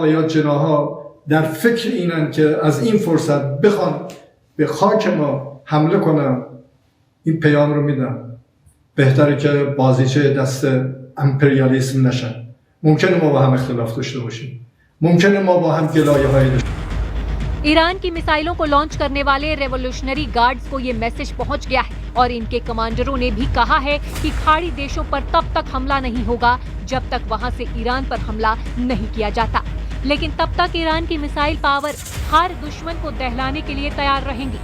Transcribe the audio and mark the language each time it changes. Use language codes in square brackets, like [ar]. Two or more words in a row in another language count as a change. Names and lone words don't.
[fa] یا جناح‌ها در فکر اینن که از این فرصت بخوان به خاک ما حمله کنن، این پیام رو میدم بهتره که بازیچه دست امپریالیسم نشن. ممکنه ما با هم اختلاف داشته باشیم، ممکنه ما با هم گلایه‌هایی داشته [hi] ईरान की मिसाइलों को लॉन्च करने वाले [en] revolutionary guards [hi] को ये मैसेज पहुंच गया है और इनके कमांडरों ने भी कहा है कि खाड़ी देशों पर तब तक हमला नहीं होगा जब तक वहां से ईरान पर हमला नहीं किया जाता। लेकिन तब तक ईरान की [en] missile power [hi] हर दुश्मन को दहलाने के लिए तैयार रहेंगी।